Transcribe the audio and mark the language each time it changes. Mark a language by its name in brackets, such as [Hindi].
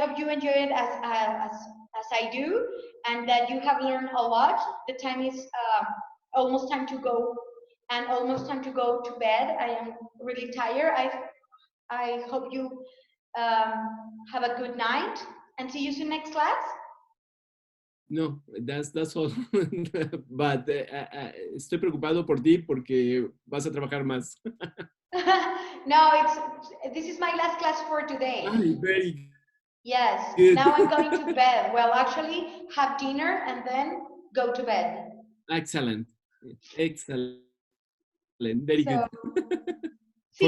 [English] hope you enjoy it as I do, and that you have learned a lot. The time is almost time to go, and almost time to go to bed. I am really tired. I hope you have a good night, and see you soon next class. No, that's all. [Spanish] But estoy preocupado por ti porque vas a trabajar más. [English] No, it's this is my last class for today. Ay, very Yes, good. now I'm going to bed. Well, actually, have dinner and then go to bed. Excellent. Excellent. Very good. So, For